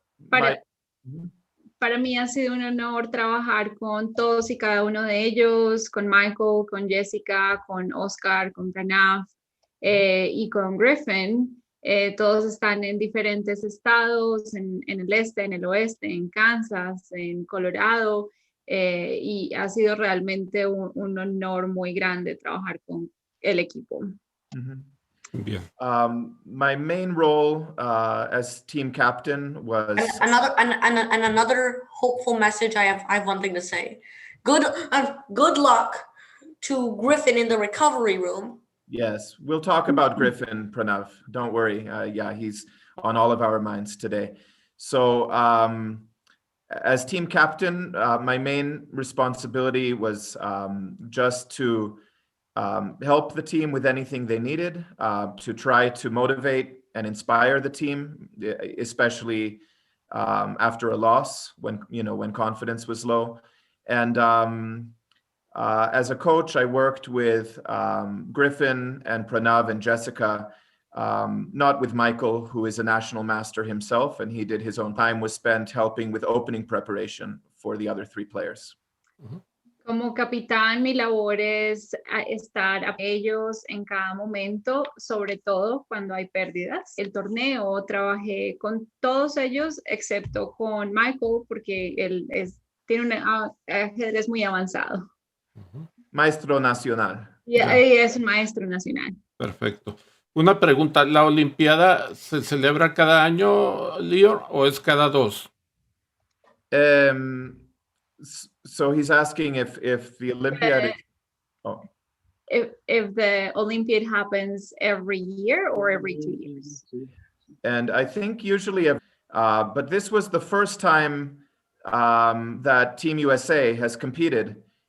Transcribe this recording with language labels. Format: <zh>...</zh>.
<es>Para mí ha sido un honor trabajar con todos y cada uno de ellos, con Michael, con Jessica, con Oscar, con Pranav y con Griffin. Todos están en diferentes estados, en el este, en el oeste, en Kansas, en Colorado, y ha sido realmente un honor muy grande trabajar con el equipo. Bien.</es> <en>My main role as team captain was another hopeful message. I have one thing to say. Good luck to Griffin in the recovery room. Yes, we'll talk about Griffin, Pranav. Don't worry. Yeah, he's on all of our minds today. So as team captain, my main responsibility was just to help the team with anything they needed, to try to motivate and inspire the team, especially after a loss, when confidence was low. And as a coach, I worked with Griffin and Pranav and Jessica, not with Michael, who is a national master himself, and he did his own time was spent helping with opening preparation for the other three players.</en> <es>Como capitán, mi labor es estar a ellos en cada momento, sobre todo cuando hay pérdidas. El torneo trabajé con todos ellos, excepto con Michael, porque él tiene un ajedrez muy avanzado. Maestro nacional. Y es un maestro nacional. Perfecto. Una pregunta, ¿la Olimpiada se celebra cada año, Lior, o es cada 2?</es> <en>So he's asking if the Olympiad if the Olympiad happens every year or every 2 years. And I think usually, but this was the first time that Team USA has competed.</en>